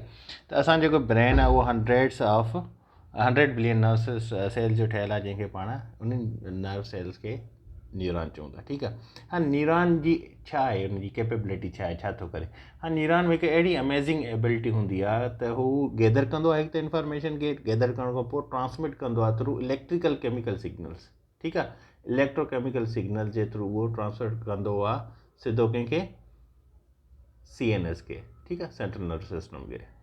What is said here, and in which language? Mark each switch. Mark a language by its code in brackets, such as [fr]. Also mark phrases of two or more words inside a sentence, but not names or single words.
[sd] त असां जेको ब्रेन आहे उहो 100 [en] billion nerve cell [sd] जो ठहियलु आहे, जंहिंखे पाण उन्हनि [en] nerve cells [sd] खे न्यूरॉन चऊं था, ठीकु आहे। हा, न्यूरॉन जी छा आहे, हुनजी कैपेबिलिटी छा आहे, छा थो करे। हा, न्यूरॉन में हिकु अहिड़ी [en] amazing ability [sd] हूंदी आहे त हू गैदर कंदो आहे, हिकु त इंफॉर्मेशन खे गैदर करण खां पोइ ट्रांसमिट कंदो आहे [en] through electrical chemical signals, [sd] ठीकु आहे। [en] electrochemical signal [sd] जे थ्रू उहो ट्रांसफर कंदो आहे सिधो कंहिंखे, CNS खे, ठीकु आहे, [en] central nervous system [sd] खे।